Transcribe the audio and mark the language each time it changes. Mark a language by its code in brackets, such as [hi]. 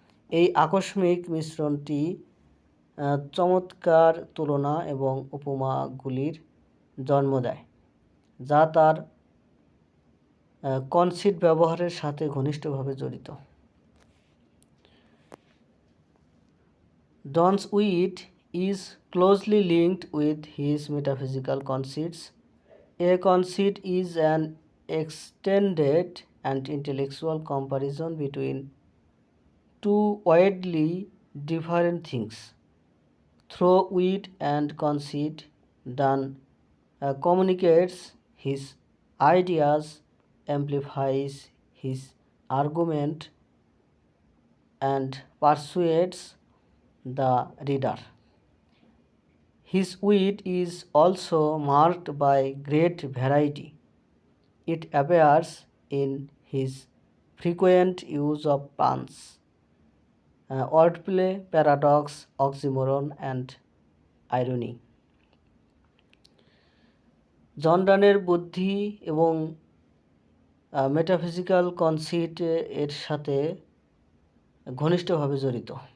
[bn] এই আকস্মিক মিশ্রণটি চমৎকার তুলনা এবং উপমাগুলির জন্ম দেয়, যা তার কনসিট ব্যবহারের সাথে ঘনিষ্ঠভাবে জড়িত। [en] Don's wit is closely linked with his metaphysical conceits. A conceit is an extended and intellectual comparison between two widely different things. Through wit and conceit, Donne communicates his ideas, amplifies his argument, and persuades the reader. His wit is also marked by great variety. It appears in his frequent use of puns, wordplay, paradox, oxymoron, and irony. [bn] জন ডানের বুদ্ধি এবং metaphysical conceit এর সাথে ঘনিষ্ঠভাবে জড়িত।